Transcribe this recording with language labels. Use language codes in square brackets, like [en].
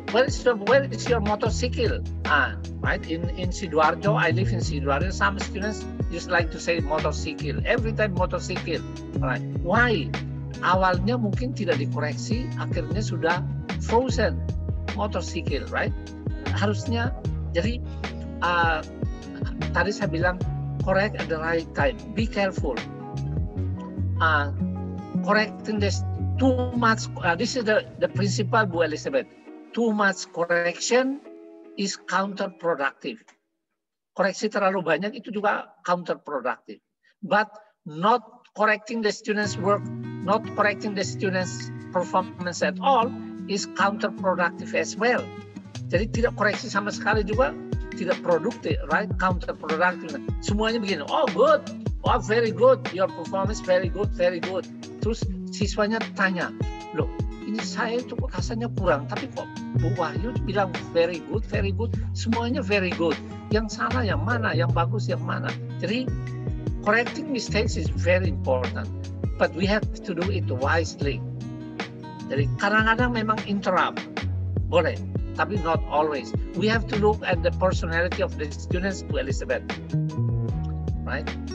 [en] Where is your motorcycle? Right, in Sidoarjo, I live in Sidoarjo. Some students just like to say motorcycle. Every time motorcycle. Right. Why? [id] Awalnya mungkin tidak dikoreksi, akhirnya sudah frozen motorcycle, right? Harusnya, jadi tadi saya bilang [en] correct at the right time. Be careful. Correcting this too much. This is the principle, Bu Elizabeth. Too much correction is counterproductive. [id] Koreksi terlalu banyak itu juga [en] counterproductive. But not correcting the students' work, not correcting the students' performance at all is counterproductive as well. [id] Jadi tidak koreksi sama sekali juga tidak produktif, right? [en] Counterproductive. [id] Semuanya begini, [en] oh good, oh very good, your performance very good, very good. [id] Terus siswanya tanya, loh ini saya itu rasanya kurang, tapi kok Bu Wahyu bilang [en] very good, [id] semuanya very good. Yang salah yang mana, yang bagus yang mana. [en] Jadi correcting mistakes is very important, but we have to do it wisely. [id] Jadi kadang-kadang memang interrupt, boleh, tapi [en] not always. We have to look at the personality of the students, Bu Elizabeth, right?